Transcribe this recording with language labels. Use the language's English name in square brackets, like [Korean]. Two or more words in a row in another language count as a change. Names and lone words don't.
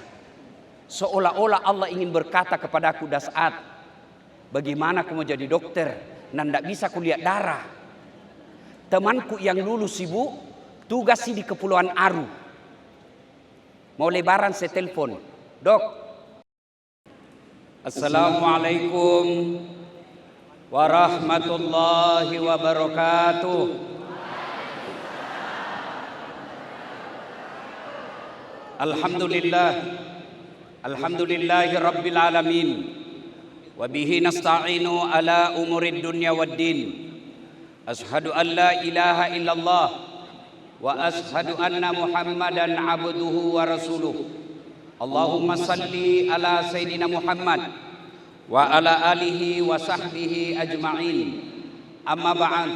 [Indonesian] Seolah-olah Allah ingin berkata kepadaku, Das'ad, bagaimana kamu jadi dokter? Dan tidak bisa kulihat darah. Temanku yang lulus Ibu, tugas di Kepulauan Aru. Mau lebaran saya telepon, Dok, [Arabic] السلام عليكم ورحمة الله وبركاته. الحمد لله، الحمد لله رب العالمين. وبه نستعين على أمور الدنيا والدين. أشهد أن لا إله إلا الله وأشهد أن محمدا عبده ورسوله. اللهم صل على سيدنا محمد وعلى آله وصحبه أجمعين. أما بعد.